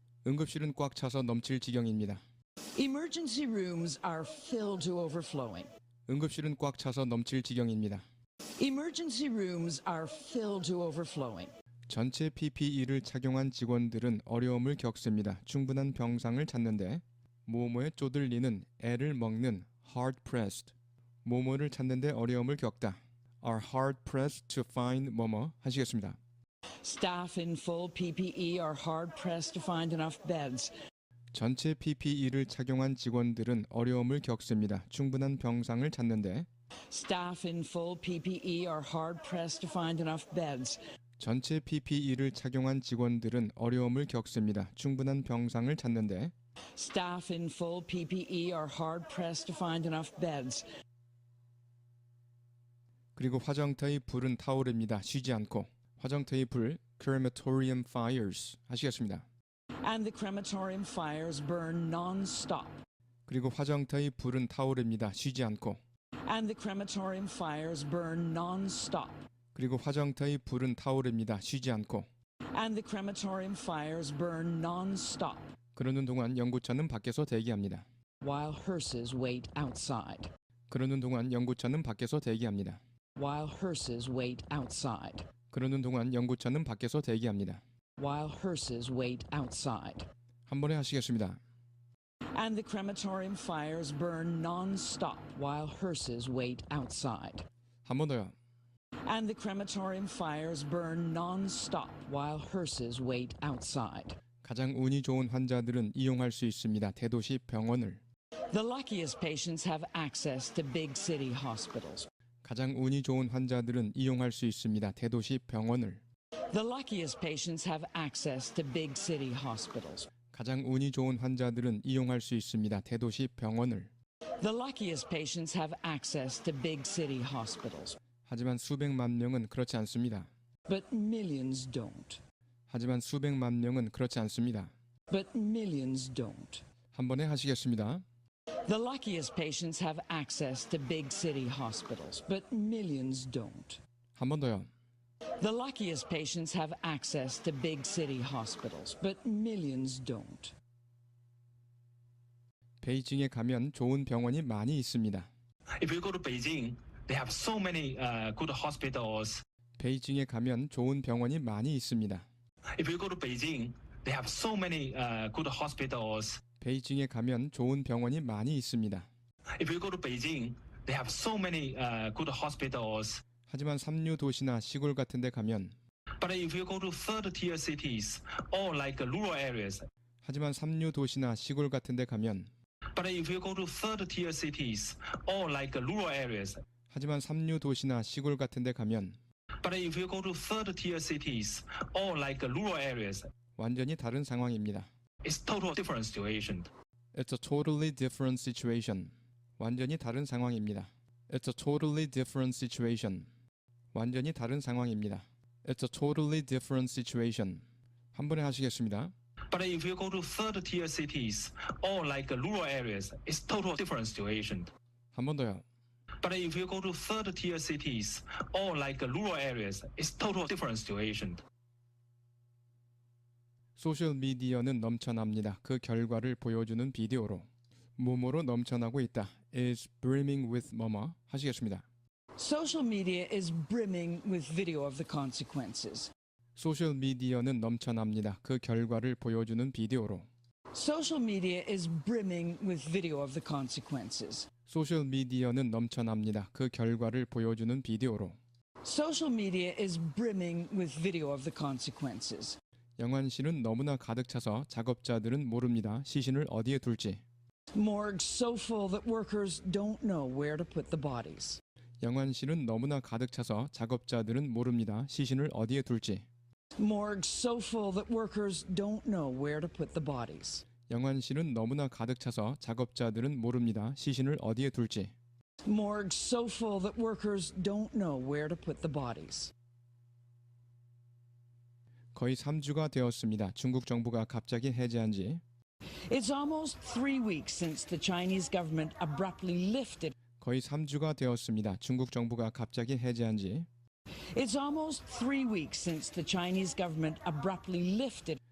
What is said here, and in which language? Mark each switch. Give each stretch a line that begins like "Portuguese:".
Korean: 응급실은 꽉 차서 넘칠 지경입니다.
English: Emergency rooms are filled to overflowing.
Korean: 응급실은 꽉 차서 넘칠 지경입니다.
English: Emergency rooms are filled to overflowing.
Korean: 전체 PPE를 착용한 직원들은 어려움을 겪습니다. 충분한 병상을 찾는데 모모에 쪼들리는 애를 먹는
English: hard pressed.
Korean: 모모를 찾는데 어려움을 겪다.
English: are hard pressed to find
Korean: 뭐뭐 하시겠습니다.
English: Staff in full PPE are hard pressed to find enough beds.
Korean: 전체 PPE를 착용한 직원들은 어려움을 겪습니다. 충분한 병상을 찾는데
English: Staff in full PPE are hard pressed to find enough beds.
Korean: 전체 PPE를 착용한 직원들은 어려움을 겪습니다. 충분한 병상을 찾는데
English: Staff in full PPE are hard pressed to find enough beds.
Korean: 그리고 화정터의 불은 타오릅니다. 쉬지 않고. 화정터의 불,
English: crematorium fires
Korean: 하시겠습니다.
English: And the crematorium fires burn non-stop.
Korean: 그리고 화정터의 불은 타오릅니다. 쉬지 않고.
English: And the crematorium fires burn non-stop.
Korean: 그리고 화정터의 불은 타오릅니다. 쉬지 않고.
English: And the crematorium fires burn non-stop.
Korean: 그러는 동안 연구차는 밖에서 대기합니다.
English: While hearses wait outside.
Korean: 그러는 동안 연구차는 밖에서 대기합니다.
English: while hearses wait outside.
Korean: 그러는 동안 연구차는 밖에서 대기합니다.
English: While hearses wait outside.
Korean: 한 번에 하시겠습니다.
English: And the crematorium fires burn non-stop while hearses wait outside.
Korean: 한 번 더요.
English: And the crematorium fires burn non-stop while hearses wait outside.
Korean: 가장 운이 좋은 환자들은 이용할 수 있습니다. 대도시 병원을.
English: The luckiest patients have access to big city hospitals.
Korean: 가장 운이 좋은 환자들은 이용할 수 있습니다. 대도시 병원을.
English: The luckiest patients have access to big city hospitals.
Korean: 가장 운이 좋은 환자들은 이용할 수 있습니다. 대도시 병원을.
English: The luckiest patients have access to big city hospitals.
Korean: 하지만 수백만 명은 그렇지 않습니다.
English: But millions don't.
Korean: 하지만 수백만 명은 그렇지 않습니다.
English: But millions don't.
Korean: 한 번에 하시겠습니다.
English: The luckiest patients have access to big city hospitals, but millions don't.
Korean: 한 번 더요.
English: The luckiest patients have access to big city hospitals, but millions don't.
Korean: 베이징에 가면 좋은 병원이 많이 있습니다.
English: If you go to Beijing, they have so many good hospitals.
Korean: 베이징에 가면 좋은 병원이 많이 있습니다.
English: If you go to Beijing, they have so many good hospitals.
Korean: 베이징에 가면 좋은 병원이 많이 있습니다.
English: If you go to Beijing, they have so many good hospitals.
Korean: 하지만 삼류 도시나 시골 같은 데 가면
English: But if you go to third tier cities or like rural areas,
Korean: 하지만 삼류 도시나 시골 같은 데 가면
English: but if you go to third tier cities or like rural areas,
Korean: 하지만 삼류 도시나 시골 같은 데 가면
English: but if you go to third tier cities or like rural areas,
Korean: 완전히 다른 상황입니다.
English: it's total different situation. It's a totally different situation.
Korean: 완전히 다른 상황입니다.
English: It's a totally different situation.
Korean: 완전히 다른 상황입니다.
English: It's a totally different situation.
Korean: 한 번에 하시겠습니다.
English: But if you go to third tier cities or like rural areas, it's total different situation.
Korean: 한 번 더요.
English: But if you go to third tier cities or like rural areas, it's total different situation.
Korean: 소셜 미디어는 넘쳐납니다. 그 결과를 보여주는 비디오로. 뭐뭐로 넘쳐나고 있다.
English: is brimming with
Korean: 뭐뭐 하시겠습니다.
English: Social media is brimming with video of the consequences.
Korean: 소셜 미디어는 넘쳐납니다. 그 결과를 보여주는 비디오로.
English: Social media is brimming with video of the consequences.
Korean: 소셜 미디어는 넘쳐납니다. 그 결과를 보여주는 비디오로.
English: Social media is brimming with video of the consequences.
Korean: 영안실은 너무나 가득 차서 작업자들은 모릅니다. 시신을 어디에 둘지.
English: Morgues so full that workers don't know where to put the bodies.
Korean: 영안실은 너무나 가득 차서 작업자들은 모릅니다. 시신을 어디에 둘지.
English: Morgues so full that workers don't know where to put the bodies.
Korean: 영안실은 너무나 가득 차서 작업자들은 모릅니다. 시신을 어디에 둘지.
English: Morgues so full that workers don't know where to put the bodies.
Korean: 거의 3주가 되었습니다. 중국 정부가 갑자기 해제한 지.
English: It's almost 3 weeks since the Chinese government abruptly lifted.
Korean: 거의 3주가 되었습니다. 중국 정부가 갑자기 해제한 지.
English: It's almost 3 weeks since the Chinese government abruptly lifted.